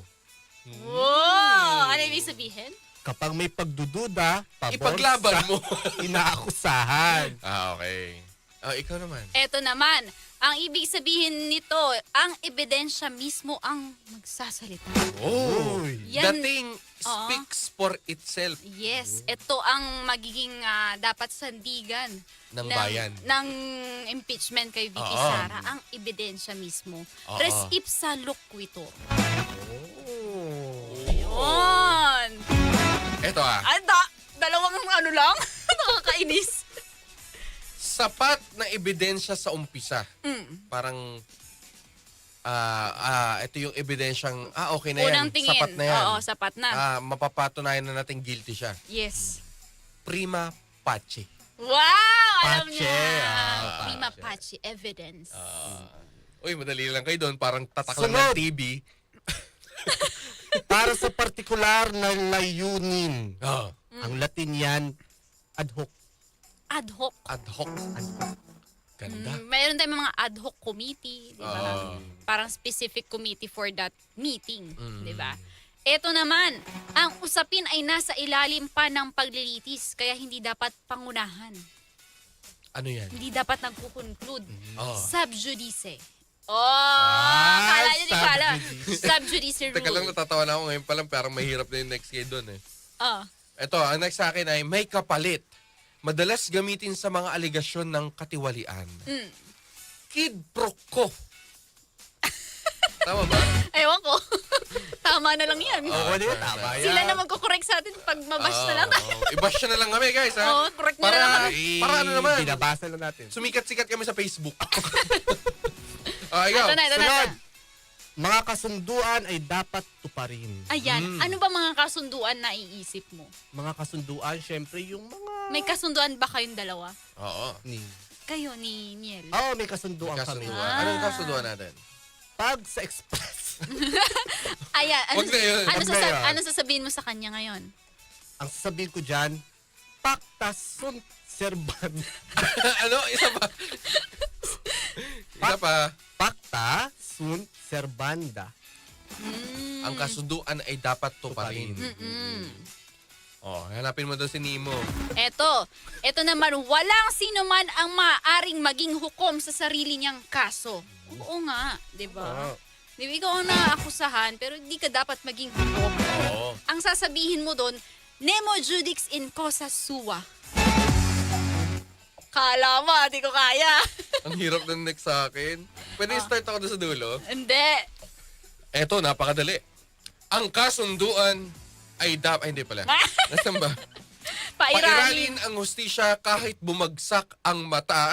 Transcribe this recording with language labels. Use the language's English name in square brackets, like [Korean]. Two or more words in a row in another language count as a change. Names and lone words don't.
[Filipino] Wow! Ano ibig sabihin? Kapag may pagdududa, pabor Ipaglaban sa mo. inaakusahan. Okay. Ikaw naman. Eto naman, ang ibig sabihin nito, ang ebidensya mismo ang magsasalita. Oh. Uy. Yan. [English] The thing speaks for itself. [Filipino] Yes, ito ang magiging dapat sandigan Ng bayan. ng impeachment kay Vicky Oo. Sara, ang ebidensya mismo. Oo. [Latin] Res ipsa loquitur. [Filipino] Oh. Yun. Ito Dalawang ano lang? Nakakainis. Sapat na ebidensya sa umpisa. Parang ito yung ebidensyang okay na yan. Unang tingin. Sapat na yan. Oo, sapat na. Mapapatunayan na natin guilty siya. Yes. [Latin] Prima facie. [Filipino] Wow! Alam Pache, [Latin] niya. Prima facie evidence. [Filipino] Uy, madali lang kayo doon. Parang tatak lang Sunod. ng TV. Para sa partikular na layunin. Oh. Ang Latin yan, [Latin] ad hoc. Ad hoc. Ad hoc. [Filipino] Ganda. Mayroon tayong mga [Latin] ad hoc [Filipino] committee, di ba? Parang [English] specific committee for that meeting, [Filipino] di ba? Ito naman, ang usapin ay nasa ilalim pa ng paglilitis, kaya hindi dapat pangunahan. Ano yan? Hindi dapat nagkukonclude. Oh. [Latin] Sub judice. [Filipino] Kala nyo di [Latin] sub [Filipino] pala. [Latin] judice. Sub judice rule. [Filipino] Teka lang, natatawa na ako ngayon pa lang. Parang mahirap na yung next kay doon eh. Oh. Ito, ang next sa akin ay may kapalit. Madalas gamitin sa mga aligasyon ng katiwalian. [Latin] Quid pro quo. [Filipino] Tama ba? Ewan ko. Tama na lang yan. Oo, di ba? Tama yan. Sila na magkukorek sa atin pag mabash na lang. I-bash na lang kami, guys, ha? Oo, correct na lang kami. Para ano naman? Binabasa lang natin. Sumikat-sikat kami sa Facebook. Ikaw. Ito na. Sunod. Mga kasunduan ay dapat tuparin. Ayan. Ano ba mga kasunduan na iisip mo? Mga kasunduan, syempre yung mga... May kasunduan ba kayong dalawa? Oo. Kayo ni Niel. Oo, may kasunduan kami. Kasunduan. Anong kasunduan natin? Pag sa express, Ayan. Wag na yun. Wag na yun. Ano sasabihin mo sa kanya ngayon? ang sasabihin ko dyan, [Latin] pacta sunt servanda. [Filipino] Ano? Isa pa. Isa pa. [Latin] Pacta sunt servanda. [Filipino] Ang kasunduan ay dapat tuparin. Hanapin mo daw si Nemo. Eto naman, walang sino man ang maaaring maging hukom sa sarili niyang kaso. Oo nga, di ba? Di ba ikaw ang naakusahan, pero hindi ka dapat maging hukom. Oo. Ang sasabihin mo doon, [Latin] nemo judix in cosa sua. [Filipino] Kala mo, di ko kaya. Ang hirap ng next sa akin. Pwede start ako doon sa dulo? Hindi. Eto, napakadali. Ang kasunduan ay dapat... Ay, hindi pala. Nasaan ba? Pairalin. Pairalin ang hustisya kahit bumagsak ang mata.